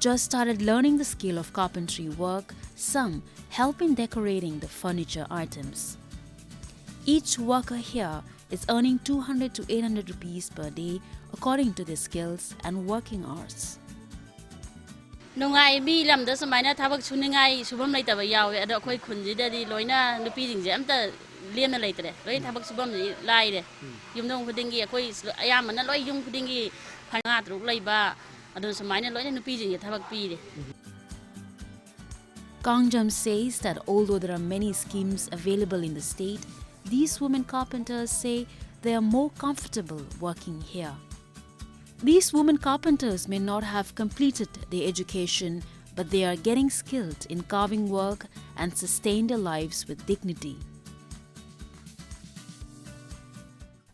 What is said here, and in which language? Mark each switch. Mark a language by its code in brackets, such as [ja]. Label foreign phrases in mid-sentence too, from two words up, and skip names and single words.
[en] just started learning the skill of carpentry work, some help in decorating the furniture items. Each worker here is earning 200 to 800 rupees per day according to their skills and working hours. [mni] Nungai bi lam da samaina thabak suningai subam lai taba yawe ada khoi khunji da di loina nupi jing je amta lem na laitre loi thabak subam lai de yumdong khudingi khoi ayam na loi yum khudingi phanga truk lai ba adon samaina loina nupi jing thabak pi de. [en] Kangjam says that although there are many schemes available in the state, these women carpenters say they are more comfortable working here. These women carpenters may not have completed their education, but they are getting skilled in carving work and sustain their lives with dignity.